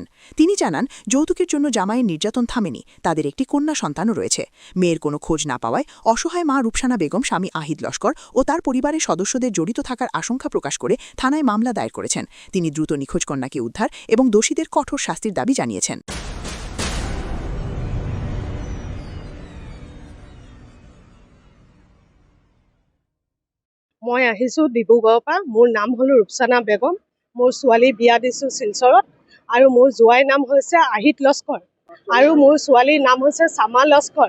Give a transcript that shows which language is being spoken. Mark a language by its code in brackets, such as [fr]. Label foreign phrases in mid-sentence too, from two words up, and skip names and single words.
[bn] তিনি জানান, যৌতুকের জন্য জামাইয়ের নির্যাতন থামেনি, তাদের একটি কন্যা সন্তানও রয়েছে। মেয়ের কোনো খোঁজ না পাওয়ায় অসহায় মা রূপসানা বেগম স্বামী আহিদ লস্কর ও তার পরিবারের সদস্যদের জড়িত থাকার আশঙ্কা প্রকাশ করে থানায় মামলা দায়ের করেছেন। তিনি দ্রুত নিখোঁজ কন্যাকে উদ্ধার এবং দোষীদের কঠোর শাস্তির দাবি জানিয়েছেন। [as] মই আহিছোঁ ডিব্ৰুগড়ৰ পৰা। মোৰ নাম হ'ল ৰূপসানা বেগম। মোৰ ছোৱালী বিয়া দিছোঁ শিলচৰত আৰু মোৰ জোৱাইৰ নাম হৈছে আহিদ লস্কৰ আৰু মোৰ ছোৱালীৰ নাম হৈছে শ্যামা লস্কৰ।